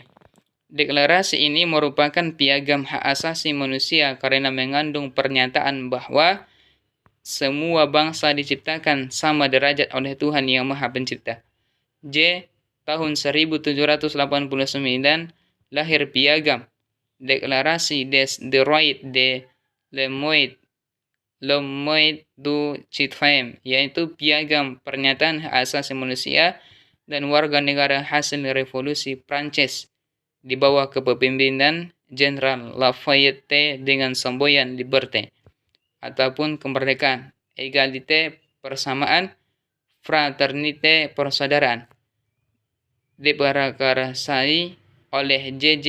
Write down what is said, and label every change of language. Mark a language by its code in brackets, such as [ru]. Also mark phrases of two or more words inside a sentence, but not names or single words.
[id] Deklarasi ini merupakan piagam hak asasi manusia karena mengandung pernyataan bahwa semua bangsa diciptakan sama derajat oleh Tuhan Yang Maha Pencipta. Tahun 1789 lahir piagam Deklarasi [fr] des droits de l'homme du [id] citoyen, yaitu piagam pernyataan hak asasi manusia dan warga negara hasil revolusi Prancis di bawah kepemimpinan Jenderal Lafayette dengan semboyan liberté ataupun kemerdekaan, égalité persamaan, fraternité persaudaraan, diprakarsai oleh J.J.